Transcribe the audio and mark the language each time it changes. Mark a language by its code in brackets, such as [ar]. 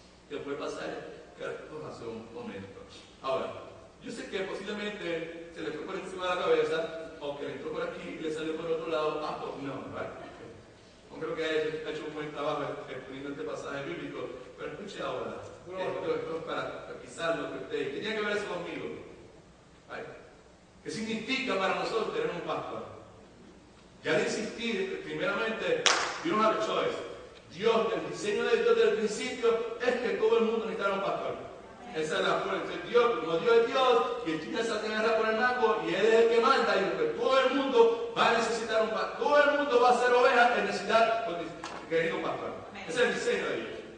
[es] Que puede pasar hace un momento. Ahora, yo sé que posiblemente se le fue por encima de la cabeza, o que le entró por aquí y le salió por otro lado. No, ¿verdad? No creo que haya hecho un buen trabajo exponiendo este pasaje bíblico, pero escuche ahora. Esto es para quizás lo que usted. ¿Qué tiene que ver eso conmigo? ¿Qué significa para nosotros tener un pastor? Ya de insistir, primeramente, [en] you don't have a choice. [es] Dios, el diseño de Dios desde el principio es que todo el mundo necesitaba un pastor. Esa es la fuerza de Dios, como Dios es Dios, y el chico se agarra por el mango, y Él es el que manda, y porque todo el mundo va a necesitar un pastor. Todo el mundo va a ser oveja en necesidad de un pastor. Ese es el diseño de Dios.